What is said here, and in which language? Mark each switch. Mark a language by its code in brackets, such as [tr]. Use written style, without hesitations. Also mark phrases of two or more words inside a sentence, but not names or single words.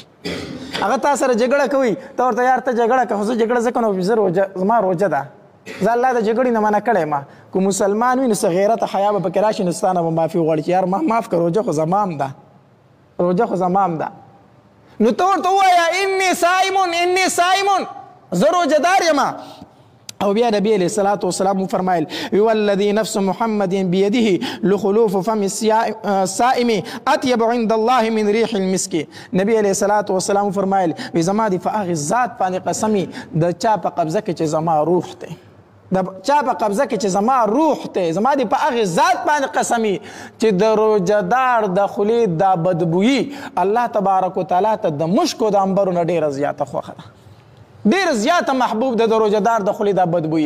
[ps] هغه تا سره جګړه کوي، ته ورته یار ته جګړه کوه، زه جګړه ځکه نو زه روژه، زما روژه ده، زه الله د جګړې نه منع کړی ما. که مسلمان وي نو څه غیرت حیا به پکې راشي، نو ستا نه به معافي وغواړي چې یار ما معاف کړه، روژه خو زما هم ده، روژه خو زما هم ده. نو ته ورته ووایه [ar] اني صائم اني صائم، [ps] زه روژهدار یم. او بیا [ar] نبی علیہ الصلاة والسلام [ps] فرمایل [ar] والذي نفس محمد بيده لخلوف فم الصائم اطيب عند الله من ريح المسك. [ps] نبی [ar] علیہ الصلاة والسلام [ps] فرمایل وی زما دی په هغې ذات باندې قسمي د چا په قبضه کې چې زما روح دی، د چا په قبضه کې چې زما روح دی، زما دی په هغې ذات باندې قسمي چې د روژهدار د خولې دا بدبویي [ar] الله تبارک وتعالی [ps] ته د مشکو د عنبرو نه ډېره زیاته خوښه ده، ډېر زیاته محبوب ده د روژهدار د خولې دا بدبویي.